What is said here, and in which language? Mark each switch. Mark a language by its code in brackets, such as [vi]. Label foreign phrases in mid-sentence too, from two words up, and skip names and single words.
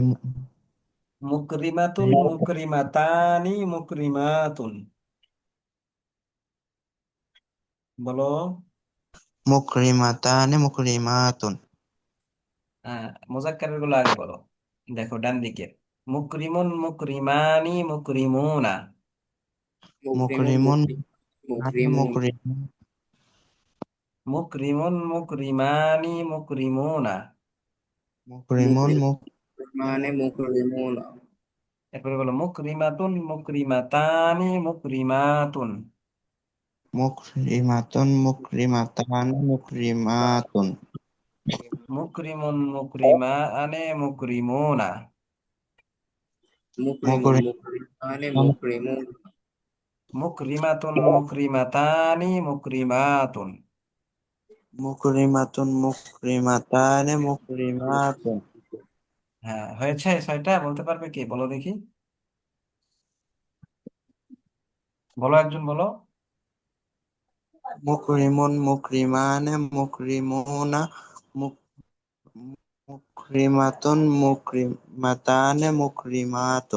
[ar] مكرمة مكرمتان مكرمات. [bn] বলো। [ar] مكرمتان مكرمات. [bn] হ্যাঁ, মুজাক্কারের গুলো আগে বলো। দেখো ডান দিকে। [ar] مكرم مكرمان مكرمون. মুকরিমুন মুকরিমুন মুকরিমুন মুকরিম مكرم مكرمان مكرمون. মুকরিমুন مكرمان مكرم. [bn] এরপরে বলো [ar] مكرمة مكرمتان مكرمات. مكرمة مكرمتان مكرمات. مكرم مكرمان مكرمون. মুকরিমুন মুকরিম مكرمان مكرم. مكرمة مكرمتان مكرمات. مكرمة مكرمتان مكرمات. [bn] হ্যাঁ, হয়েছে 6টা। বলতে পারবে কি? বলো দেখি। বলো, একজন বলো। [ar] مكرم مكرمان مكرمون مك- مكرمة مكرمتان مكرمات.